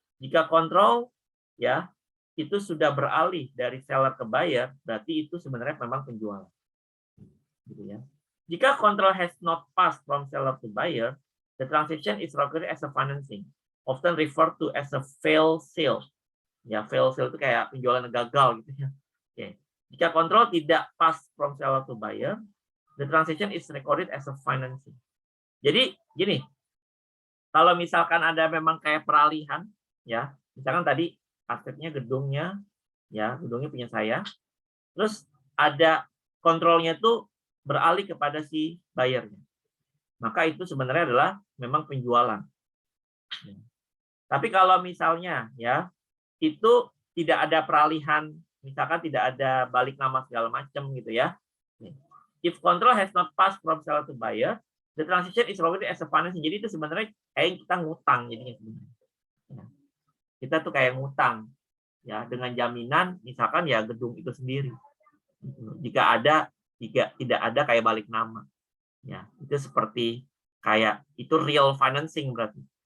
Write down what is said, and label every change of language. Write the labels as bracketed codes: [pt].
[id] Jika kontrol ya itu sudah beralih dari seller ke buyer, berarti itu sebenarnya memang penjualan. Gitu ya. [en] Jika control has not passed from seller to buyer, the transaction is recorded as a financing, often referred to as a failed sale. [id] Ya, failed sale itu kayak penjualan gagal gitu ya. Oke. Jika kontrol tidak [en] pass from seller to buyer, the transaction is recorded as a financing. [id] Jadi gini, kalau misalkan ada memang kayak peralihan, ya, misalkan tadi asetnya gedungnya, ya, gedungnya punya saya, terus ada kontrolnya tuh beralih kepada si bayarnya. Maka itu sebenarnya adalah memang penjualan. Tapi kalau misalnya ya itu tidak ada peralihan, misalkan tidak ada balik nama segala macam gitu ya. [en] If control has not passed from seller to buyer, the transaction is recorded as a financing. [id] Jadi itu sebenarnya kayak kita ngutang jadinya sebenarnya. Kita tuh kayak ngutang ya dengan jaminan misalkan ya gedung itu sendiri. Jika tidak ada kayak balik nama. Ya, itu seperti kayak itu real financing berarti.